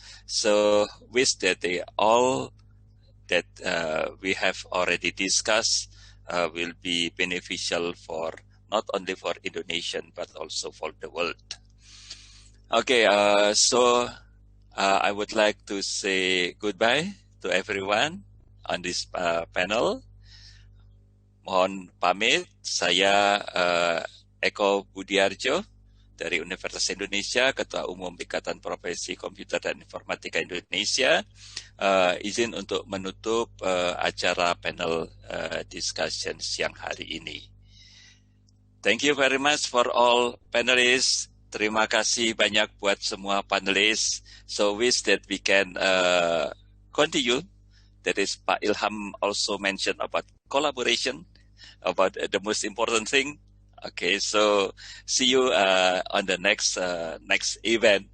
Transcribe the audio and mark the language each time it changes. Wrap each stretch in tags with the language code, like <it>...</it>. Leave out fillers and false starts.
<en>So wish that all that we have already discussed will be beneficial for not only for Indonesian, but also for the world. Okay, so I would like to say goodbye to everyone on this panel.</en> <id>Mohon pamit, saya Eko Budiarjo dari Universitas Indonesia, Ketua Umum Ikatan Profesi Komputer dan Informatika Indonesia. Izin untuk menutup acara panel discussion siang hari ini.</id> <en>Thank you very much for all panelists.</en> <id>Terima kasih banyak buat semua panelis.</id> <en>So wish that we can continue. That is, Pak Ilham also mentioned about collaboration, about the most important thing. Okay, so see you on the next event.</en>